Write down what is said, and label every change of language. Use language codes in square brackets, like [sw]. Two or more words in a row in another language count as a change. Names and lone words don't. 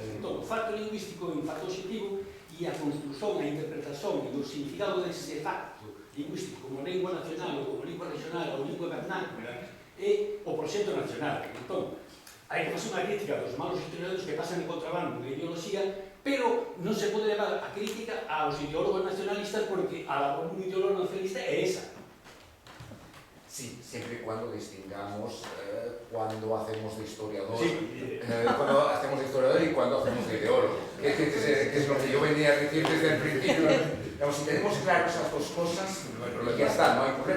[gl] Entón, o facto lingüístico é un facto objetivo e a construción, a interpretación e o significado dese facto lingüístico como lingua nacional ou como lingua regional ou lingua vernácula é o proxecto nacional. Entón, hai que facer unha crítica dos malos historiadores que pasan en contrabando de ideoloxía, pero non se pode levar a crítica aos ideólogos nacionalistas porque a labor dun ideólogo nacionalista é esa. [es] Sí, siempre y cuando distingamos cuando hacemos de historiador, Sí. Cuando hacemos de historiador y cuando hacemos de ideólogo, que es lo que yo venía a decir desde el principio. Digamos, si tenemos claro esas dos cosas, ya está, no hay problema.